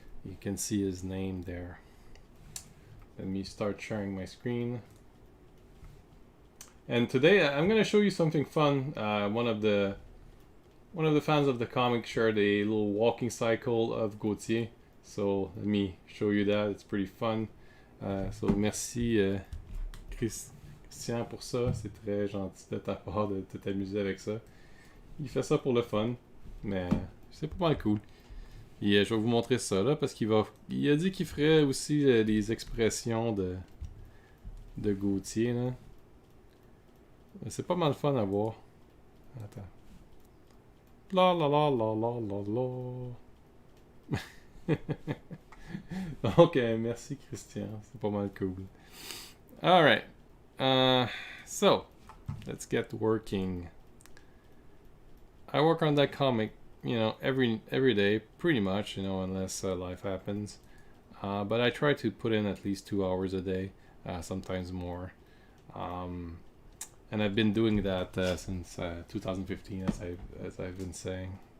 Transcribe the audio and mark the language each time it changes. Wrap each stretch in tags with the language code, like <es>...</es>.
<en>You can see his name there. Let me start sharing my screen. And today I'm going to show you something fun. One of the fans of the comic shared a little walking cycle of Gauthier. So let me show you that. It's pretty fun.</en> <fr>So merci Christian pour ça. C'est très gentil de ta part de t'amuser avec ça. Il fait ça pour le fun, mais c'est pas mal cool. Et je vais vous montrer ça là parce il a dit qu'il ferait aussi les expressions de Gauthier là. C'est pas mal fun à voir. Attends. La la la la la la la. Ok, merci Christian, c'est pas mal cool. Alright.</fr> <en>So let's get working. I work on that comic, every day, pretty much, unless life happens. But I try to put in at least 2 hours a day, sometimes more. And I've been doing that since 2015, as I've been saying.</en>